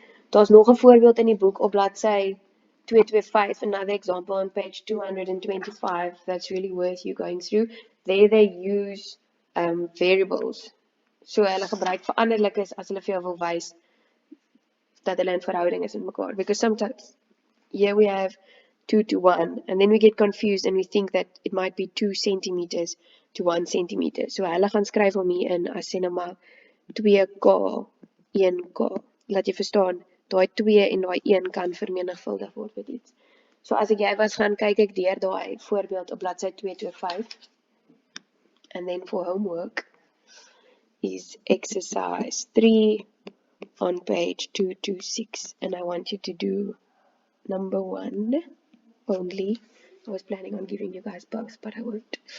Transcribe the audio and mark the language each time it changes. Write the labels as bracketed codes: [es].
[af] Daar's nog 'n voorbeeld in die boek op bladsy 225, [en] another example on page 225 that's really worth you going through. There they use variables. [af] So hulle gebruik veranderlikes as hulle vir jou wil wys dat hulle in verhouding is met mekaar. [en] Because sometimes here we have 2 to 1, and then we get confused and we think that it might be 2 centimeters to 1 centimeter. [af] So hulle gaan skryf hom hier in as sê nou maar 2K, 1K. Laat jy verstaan, daai 2 en daai 1 kan vermenigvuldig word met iets. So as ek jy was, gaan kyk ek deur daai voorbeeld op bladsy 225. [en] And then for homework is exercise 3 on page 226. And I want you to do number 1 only. I was planning on giving you guys both, but I won't.